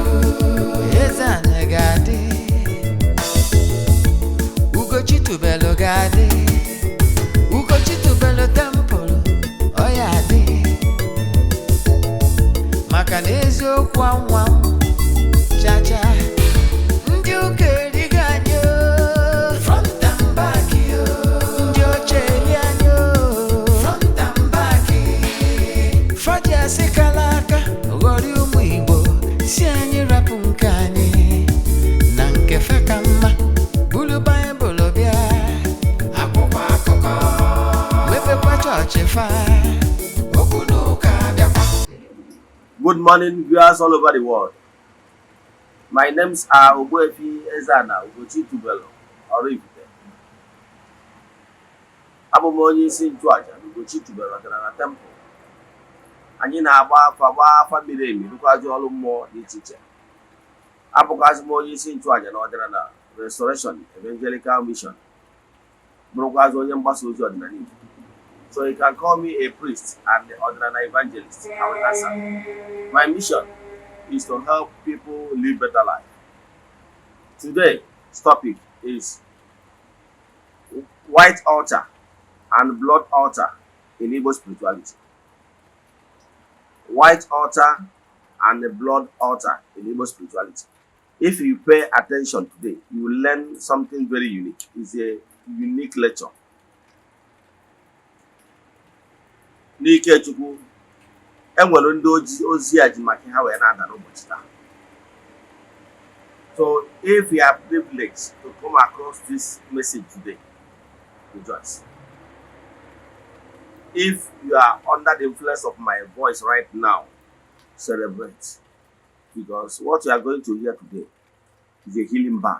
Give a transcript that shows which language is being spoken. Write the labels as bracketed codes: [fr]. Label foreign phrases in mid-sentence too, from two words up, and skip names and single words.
[ig] Eze-Ana ga-adị, ugochitubelu ga-adị, ugochitubelu tempụl ọ ya adị, maka na eziokwu anwa chacha. Ndị ụka erigo anyị [en] front and back, [ig] ndị oche eri anyị [en] front and back. [ig] Fadi asị kala aka ghọrị ụmụ Igbo, si anyị rapụ nke anyị na nke fe ka mma. Bulu Baịbụl bịa, akwụkwọ akụkọ, mepekwa chọọchị fa, okwu n'ụka bịakwa. [en] Good morning, viewers all over the world. My names are Ogbuefi, Eze-Ana, ugochitubelu, oraifite. Abụ m onye isi nchụaja na ugochitubelu ọdịnala temple. Anyị na-agba afa miri emi, rụkwazi ọrụ mmụọ dị iche iche. Abụkwazi m onye isi nchụaja na ọdịnala Restoration Evangelical Mission. Bụrụkwazi onye mgbasa ozi ọdịnala Igbo. So you can call me a priest and the ordinary evangelist. I will answer. My mission is to help people live better life. Today's topic is white altar and blood altar in Igbo spirituality. White altar and the blood altar in Igbo spirituality. If you pay attention today, you will learn something very unique. It's a unique lecture. [ig] N'ike Chukwu, enwere ndị ozi a ji maka ha wee na-ada n'ụbọchị taa. [en] So if you are privileged to come across this message today, rejoice. If you are under the influence of my voice right now, celebrate. Because what you are going to hear today is a healing balm.